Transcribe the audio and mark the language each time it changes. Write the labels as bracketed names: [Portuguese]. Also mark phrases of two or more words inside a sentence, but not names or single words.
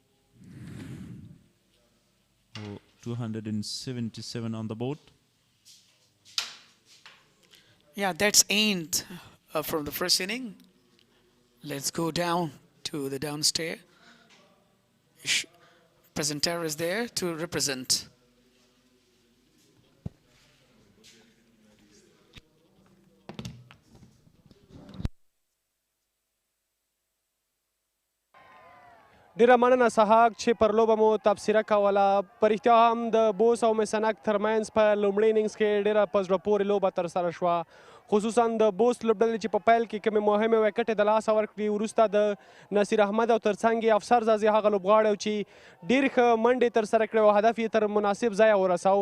[English] 277 on the board. Yeah, that's end from the first inning. Let's go down to the downstairs. Presenter is there to represent. [Pashto] ډیره مننه سهاک چې پر لوبه مو تبصره کوله. په رښتیا هم د بوس او میسنک ترمنځ په لومړي اننګز کې ډیره په زړه پورې لوبه ترسره شوه، خصوصا د بوس لوبډلې چې په پیل کې کومې مهمې وکټې د لاسه ورکړي، وروسته د نصیر احمد او ترڅنګ یې افسر زازي هغه لوبغاړی چې ډېر ښه منډې ترسره کړې او هدف یې تر مناسب ځایه ورساو.